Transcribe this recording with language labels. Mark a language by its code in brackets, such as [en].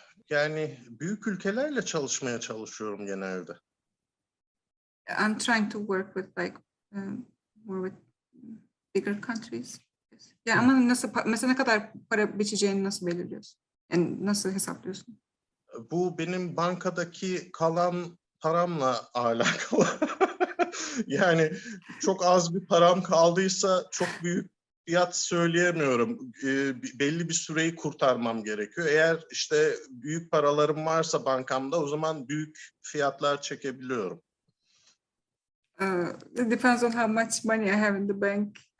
[tr] Yani büyük ülkelerle çalışmaya çalışıyorum genelde. [en] I'm trying to work with like more with bigger countries. [tr] Yani ama nasıl mesela ne kadar para biçeceğini nasıl belirliyorsun? Yani nasıl hesaplıyorsun? Bu benim bankadaki kalan paramla alakalı. Yani çok az bir param kaldıysa çok büyük fiyat söyleyemiyorum. Belli bir süreyi kurtarmam gerekiyor. Eğer işte büyük paralarım varsa bankamda o zaman büyük fiyatlar çekebiliyorum. [en] It depends on how much money I have in the bank.